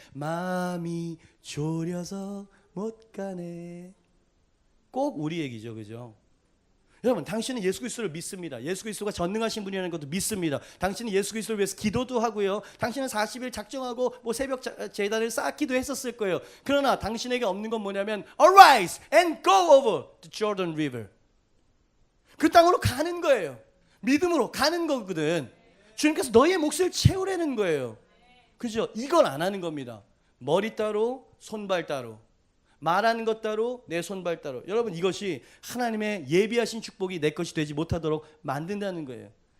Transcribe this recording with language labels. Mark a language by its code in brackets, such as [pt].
[ko] 마음이 졸여서 못 가네. 꼭 우리 얘기죠. 그죠? 여러분 당신은 예수 그리스도를 믿습니다. 예수 그리스도가 전능하신 분이라는 것도 믿습니다. 당신은 예수 그리스도를 위해서 기도도 하고요. 당신은 40일 작정하고 뭐 새벽 제단을 쌓기도 했었을 거예요. 그러나 당신에게 없는 건 뭐냐면 [en] Arise and go over the Jordan River. [ko] 그 땅으로 가는 거예요. 믿음으로 가는 거거든. 주님께서 너의 몫을 채우라는 거예요. 그죠? 이걸 안 하는 겁니다. 머리 따로 손발 따로 말하는 것 따로 내 손발 따로. 여러분 이것이 하나님의 예비하신 축복이 내 것이 되지 못하도록 만든다는 거예요.